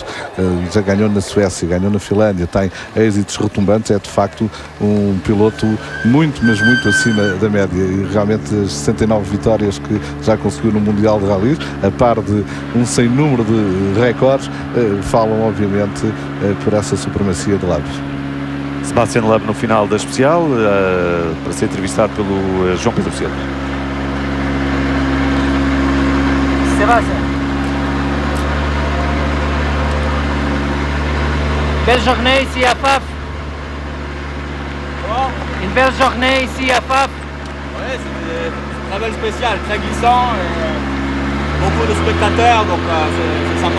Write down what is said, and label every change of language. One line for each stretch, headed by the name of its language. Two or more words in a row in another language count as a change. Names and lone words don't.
Portuguese: Já ganhou na Suécia, ganhou na Finlândia, tem êxitos retumbantes, é de facto um piloto muito, mas muito acima da média, e realmente as 69 vitórias que já conseguiu no Mundial de Rallys, a par de um sem número de recordes, falam obviamente por essa supremacia de Loeb. Sébastien Loeb no final da especial, para ser entrevistado pelo João Pedro Silva.
French: Sébastien. Belle journée ici à Faf. Une belle journée ici à Faf. Ouais, c'est très belle spéciale, très glissant, et beaucoup de spectateurs, donc c'est sympa.